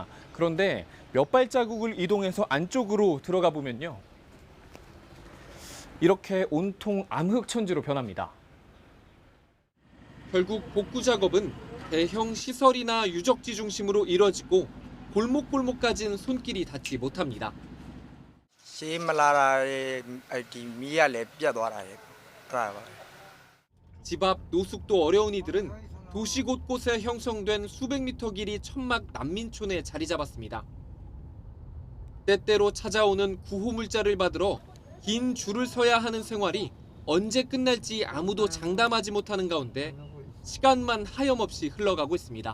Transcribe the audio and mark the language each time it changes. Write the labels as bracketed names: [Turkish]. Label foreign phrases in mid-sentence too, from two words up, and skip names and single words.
[Korean] 그런데 몇 발자국을 이동해서 안쪽으로 들어가 보면요. 이렇게 온통 암흑천지로 변합니다. 결국 복구 작업은 대형 시설이나 유적지 중심으로 이뤄지고 골목골목까지는 손길이 닿지 못합니다. [Burmese] ရှေးမလာတာဒီမီးကလည်းပြတ်သွားတာလေအဲ့ဒါပါ [Korean] 집 앞 노숙도 어려운 이들은 도시 곳곳에 형성된 수백 미터 길이 천막 난민촌에 자리 잡았습니다. 때때로 찾아오는 구호 물자를 받으러 긴 줄을 서야 하는 생활이 언제 끝날지 아무도 장담하지 못하는 가운데 시간만 하염없이 흘러가고 있습니다.